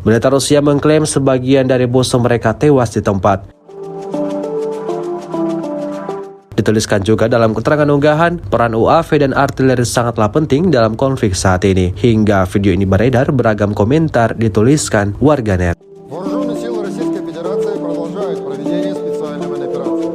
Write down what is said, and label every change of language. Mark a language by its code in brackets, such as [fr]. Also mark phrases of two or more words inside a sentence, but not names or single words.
[id] Militer Rusia mengklaim sebagian dari musuh mereka tewas di tempat. Dituliskan juga dalam keterangan unggahan, peran UAV dan artileri sangatlah penting dalam konflik saat ini. Hingga video ini beredar, beragam komentar dituliskan warganet. [ru] Вооруженные силы Российской Федерации продолжают проведение специальной военной операции.